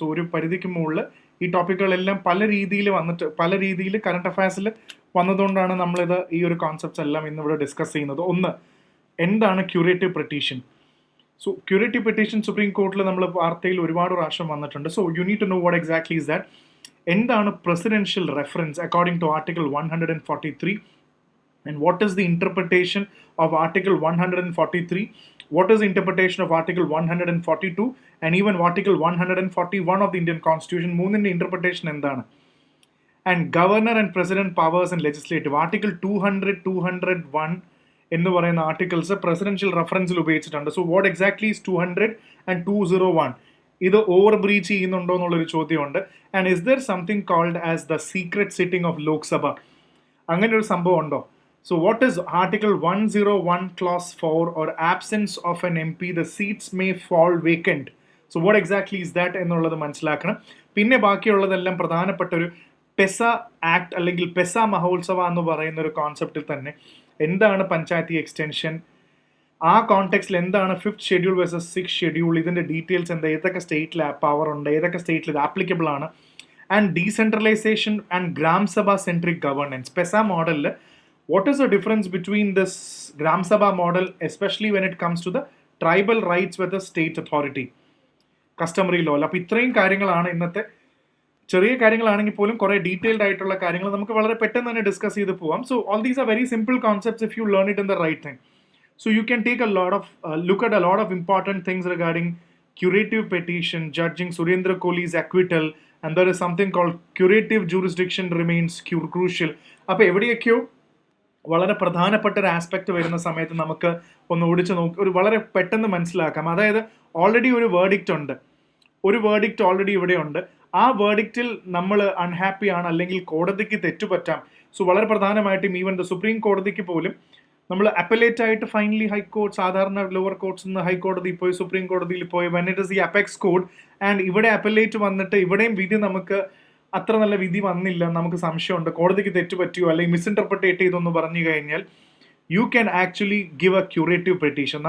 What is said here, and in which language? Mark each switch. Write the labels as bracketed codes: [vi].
[ml] So ഒരു പരിധിക്ക് മുകളിൽ ഈ ടോപ്പിക്കുകളെല്ലാം പല രീതിയിൽ കറണ്ട് അഫയേഴ്സിൽ വന്നതുകൊണ്ടാണ് നമ്മളിത് ഈ ഒരു കോൺസെപ്റ്റ്സ് എല്ലാം ഇന്നിവിടെ ഡിസ്കസ് ചെയ്യുന്നത്. ഒന്ന്, എന്താണ് curative petition? So curative petition supreme കോർട്ടിൽ നമ്മൾ വാർത്തയിൽ ഒരുപാട് പ്രാവശ്യം വന്നിട്ടുണ്ട്. [en] So you need to know what exactly is that. എന്താണ് presidential reference according to article 143 and what is the interpretation of article 143, what is the interpretation of article 142 and even article 141 of the Indian constitution? [ml] മൂന്നിന്റെ interpretation എന്താണ്? [en] And governor and president powers and legislative article 201 എന്ന് പറയുന്ന articles presidential റെഫറൻസിൽ ഉപയോഗിച്ചിട്ടുണ്ട്. So what exactly is 200 and 201? [ml] ഇത് over breach ചെയ്യുന്നുണ്ടോ എന്നുള്ളൊരു ചോദ്യമുണ്ട്. [en] And is there something called as the secret sitting of Lok Sabha? [ml] അങ്ങനെ ഒരു സംഭവം ഉണ്ടോ? [en] So what is Article 101 Clause 4 or absence of an MP, the seats may fall vacant? So what exactly is that [ml] എന്നുള്ളത് മനസ്സിലാക്കണം. പിന്നെ ബാക്കിയുള്ളതെല്ലാം പ്രധാനപ്പെട്ട ഒരു പെസ ആക്ട് അല്ലെങ്കിൽ പെസ മഹോത്സവ എന്ന് പറയുന്ന ഒരു കോൺസെപ്റ്റിൽ തന്നെ എന്താണ് പഞ്ചായത്തി എക്സ്റ്റൻഷൻ, ആ കോണ്ടെക്സ്റ്റിൽ എന്താണ് 5th schedule versus 6th schedule, ഇതിൻ്റെ ഡീറ്റെയിൽസ് എന്താ, ഏതൊക്കെ സ്റ്റേറ്റിൽ പവർ ഉണ്ട്, ഏതൊക്കെ സ്റ്റേറ്റിൽ ഇത് ആപ്ലിക്കബിൾ ആണ്, [en] And decentralisation and Gram Sabha centric governance. PESA മോഡലിൽ what is the difference between this Gram Sabha model, especially when it comes to the tribal rights with the state authority, customary law? [ml] അപ്പോൾ ഇത്രയും കാര്യങ്ങളാണ് ഇന്നത്തെ, ചെറിയ കാര്യങ്ങളാണെങ്കിൽ പോലും കുറേ ഡീറ്റെയിൽഡ് ആയിട്ടുള്ള കാര്യങ്ങൾ നമുക്ക് വളരെ പെട്ടെന്ന് തന്നെ ഡിസ്കസ് ചെയ്ത് പോവാം. [en] So all these are very simple concepts if you learn it in the right time. So you can take look at a lot of important things regarding curative petition, judging Surendra Kohli's acquittal, and there is something called curative jurisdiction remains crucial. [ml] അപ്പോൾ എവിടെയൊക്കെയോ വളരെ പ്രധാനപ്പെട്ട ഒരു aspect വരുന്ന സമയത്ത് നമുക്ക് ഒന്ന് ഓടിച്ച് നോക്കി ഒരു വളരെ പെട്ടെന്ന് മനസ്സിലാക്കാം. അതായത് ഓൾറെഡി ഒരു വേർഡിക്റ്റ് ഉണ്ട്, ഒരു വേർഡിക്റ്റ് ഓൾറെഡി ഇവിടെ ഉണ്ട്. ആ വേർഡിക്റ്റിൽ നമ്മൾ അൺഹാപ്പി ആണ്, അല്ലെങ്കിൽ കോടതിക്ക് തെറ്റുപറ്റാം. സോ വളരെ പ്രധാനമായിട്ടും ഈവൻ ദ സുപ്രീം കോടതിക്ക് പോലും നമ്മൾ അപ്പലേറ്റ് ആയിട്ട് ഫൈനലി ഹൈക്കോർട്ട്, സാധാരണ ലോവർ കോർട്ട്സ് നിന്ന് ഹൈക്കോടതി പോയി, സുപ്രീം കോടതിയിൽ പോയി, [en] when it is the apex court [ml] and ഇവിടെ അപ്പലേറ്റ് വന്നിട്ട് ഇവിടെയും വിധി നമുക്ക് അത്ര നല്ല വിധി വന്നില്ല, നമുക്ക് സംശയമുണ്ട്, കോടതിക്ക് തെറ്റുപറ്റിയോ അല്ലെങ്കിൽ മിസ്ഇൻറ്റർപ്രിറ്റേറ്റ് ചെയ്തെന്ന് പറഞ്ഞു കഴിഞ്ഞാൽ [en] You can actually give a curative petition.